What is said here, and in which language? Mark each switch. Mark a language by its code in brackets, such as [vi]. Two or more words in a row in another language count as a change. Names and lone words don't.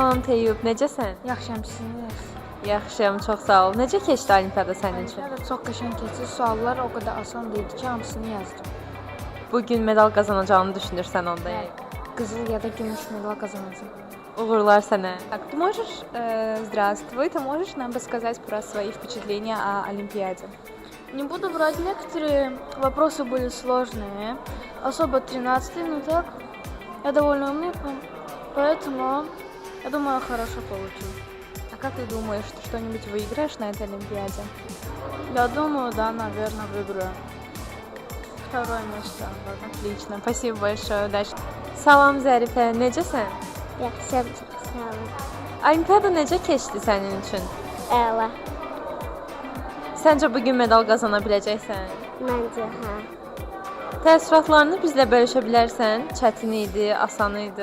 [az] Eyüp, necəsən? Yaxşıyam, sizsiniz? Yaxşıyam, çox sağ ol. Necə keçdi olimpiada sənin üçün? Olimpiada çox qəşəng keçdi. Suallar o qədər asan idi ki, hamısını yazdım. Bu gün medal qazanacağını düşünürsən onda. Qızıl ya da gümüş medal qazanacağam. Uğurlar sənə. [ru] Так, ты можешь, здравствуй, ты можешь нам рассказать про свои впечатления о Олимпиаде? Не буду врать, некоторые вопросы были сложные, особо 13-й, но так, я довольно умный, поэтому, я думаю, хорошо получил. А как ты думаешь, ты что-нибудь выиграешь на этой Олимпиаде? Я думаю, да, наверное, выиграю. Второе место. Отлично, спасибо большое, удачи. [az] Salam Zərifə, necəsən? Yaxşıyam, çox sağ olun. Olimpiada necə keçdi sənin üçün? Əla. Səncə bu gün medal qazana biləcəksən? Məncə, hə. Təəssüratlarını bizlə bölüşə bilərsən? Çətin idi, asan idi?